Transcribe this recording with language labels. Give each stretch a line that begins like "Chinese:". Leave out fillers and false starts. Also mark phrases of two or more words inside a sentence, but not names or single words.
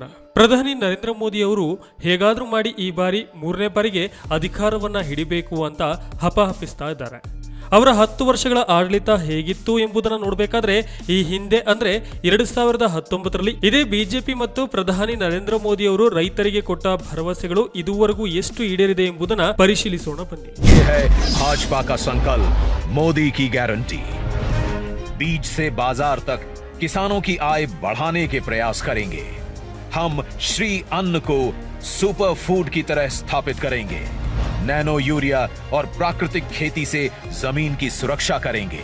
Kannada: ಪ್ರಧಾನಿ ನರೇಂದ್ರ ಮೋದಿ ಅವರು ಹೇಗಾದ್ರೂ ಮಾಡಿ ಈ ಬಾರಿ 3ನೇ ಬಾರಿಗೆ ಅಧಿಕಾರವನ್ನ ಹಿಡಿಬೇಕು ಅಂತ ಹಪಹಪಿಸ್ತಾ ಇದ್ದಾರೆ. ಅವರ 10 ವರ್ಷಗಳ ಆಡಳಿತ ಹೇಗಿತ್ತು ಎಂಬುದನ್ನು ನೋಡಬೇಕಾದ್ರೆ ಈ ಹಿಂದೆ ಅಂದ್ರೆ 2019ರಲ್ಲಿ ಇದೇ ಬಿಜೆಪಿ ಮತ್ತು ಪ್ರಧಾನಿ ನರೇಂದ್ರ ಮೋದಿ ಅವರು ರೈತರಿಗೆ ಕೊಟ್ಟ ಭರವಸೆಗಳು ಇದುವರೆಗೂ ಎಷ್ಟು ಈಡೇರಿದೆ ಎಂಬುದನ್ನು ಪರಿಶೀಲಿಸೋಣ ಬನ್ನಿ.
Hindi: भाजपा का संकल्प, मोदी की गारंटी. बीज से बाजार तक किसानों की आय बढ़ाने के प्रयास करेंगे. हम श्री अन्न को
English: super food
Hindi: की तरह स्थापित करेंगे.
English: nano urea
Hindi: और प्राकृतिक खेती से जमीन की सुरक्षा करेंगे.